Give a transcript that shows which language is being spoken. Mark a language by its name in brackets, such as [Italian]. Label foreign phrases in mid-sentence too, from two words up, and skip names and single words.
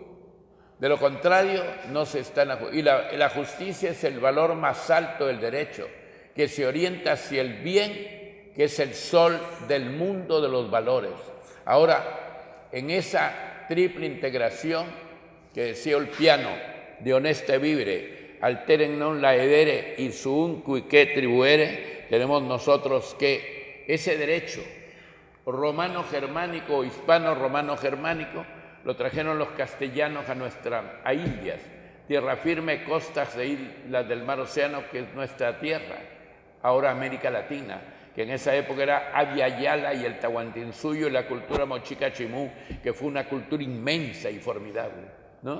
[Spanish] De lo contrario, no se está en la justicia. Y la justicia es el valor más alto del derecho, que se orienta hacia el bien, que es el sol del mundo de los valores. Ahora, en esa triple integración que decía Ulpiano, de [Latin] honeste vivere, alteren non laedere [Spanish] y [Latin] suum cuique [Spanish] tribuere, tenemos nosotros que ese derecho romano-germánico o hispano-romano-germánico lo trajeron los castellanos a Indias, tierra firme, costas de islas del mar Océano, que es nuestra tierra, ahora América Latina, que en esa época era Abya Yala y el Tahuantinsuyo y la cultura mochica chimú, que fue una cultura inmensa y formidable, ¿no?